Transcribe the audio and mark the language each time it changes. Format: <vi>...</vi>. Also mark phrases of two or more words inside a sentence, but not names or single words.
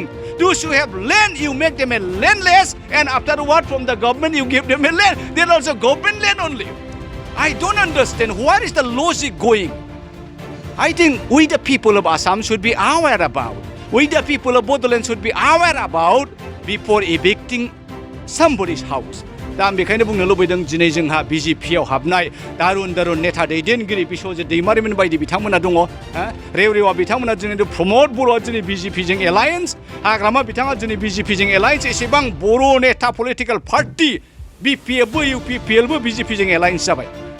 <en>Those who have land, you make them a landless, and afterward from the government, you give them a land. They're also government land only. I don't understand. Where is the logic going? I think we the people of Assam should be aware about. We the people of Bodoland should be aware about before evicting somebody's house.</en> <brx>दा आं बेखायनो बुंनो लुबैदों दिनै जोंहा बिजेपियाव हाबनाय दारुन दारुन नेता दैदेनगिरि बिश्वजित दैमारिमोन बायदि बिथांमोना दङ रेवरेवा बिथांमोना दिनै प्रमद बर'आ दिनै बिजेपिजों एलायन्स हाग्रामा बिथाङा दिनै बिजेपिजों एलायन्स एसेबां बर' नेता पलिटिकेल पार्टि बिपिएफबो इउपिपिएलबो बिजेपिजों एलायन्स जाबाय</brx>